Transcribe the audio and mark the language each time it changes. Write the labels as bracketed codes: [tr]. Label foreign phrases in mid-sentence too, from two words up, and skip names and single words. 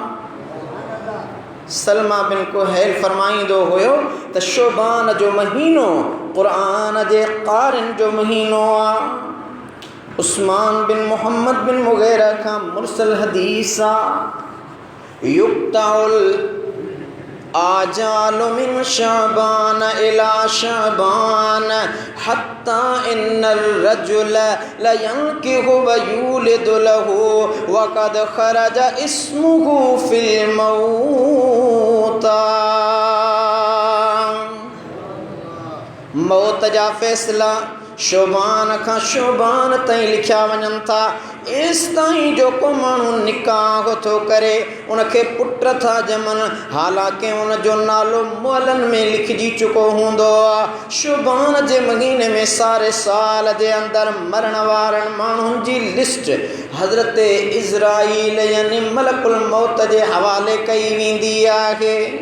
[sd] सलमा बिन कुहैल फरमाईंदो हुयो त शोबान जो महीनो क़ुरान जे क़ारिन जो महीनो आहे। उस्मान बिन मोहम्मद बिन मुग़ीरा खां मुरसल हदीस आहे [ar] تقطع الآجال من شعبان إلى شعبان حتى إن الرجل لينكح و يولد له و قد خرج اسمه في الموتى. [sd] मौत जा फ़ैसिला शोबान खां शोबान ताईं लिखिया वञनि था। एसि ताईं जो को माण्हू निकाह थो करे उनखे पुट था ॼमनि, हालांकि उनजो नालो मुअलनि में लिखिजी चुको हूंदो आहे। शोबान जे महीने में सारे साल जे अंदरि मरण वारनि माण्हुनि जी लिस्ट हज़रत इज़राईल यानी मलकुल मौत जे हवाले कई वेंदी आहे।